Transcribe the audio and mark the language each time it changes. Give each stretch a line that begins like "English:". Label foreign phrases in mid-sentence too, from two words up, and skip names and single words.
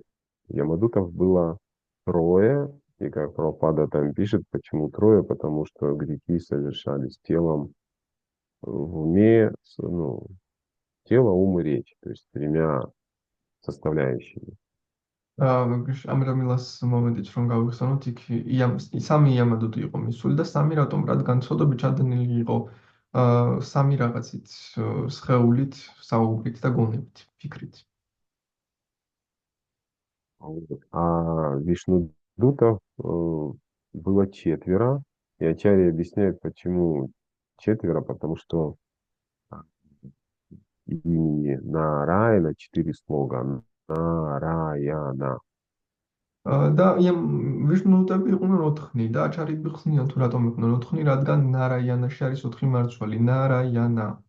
Russian: Ямадутов было трое, и как Прабхупада там пишет, почему трое, потому что грехи совершались телом, в уме, ну, тело, ум и речь, то есть тремя составляющими.
Georgian: ამიტომ იმას მომენტიც რომ გავიხსენოთ, იქ სამი იამადუტი იყო მისული და სამი რატომ? რადგან ცოდები ჩადენილი იყო სამი რაღაცით, სხეულით, საუბრით და გონებით, ფიქრით.
Russian: Вот. А Вишнудутов было четверо, и Ачарья объясняет, почему четверо, потому что имени Нараяна 4 слога. Нараяна.
Georgian: და ვიშნუტები იყვნენ 4 და აჩარები ხსნიან თუ რატომ იყვნენ 4, რადგან ნარაიანაში არის 4 მარცვალი, ნარაიანა.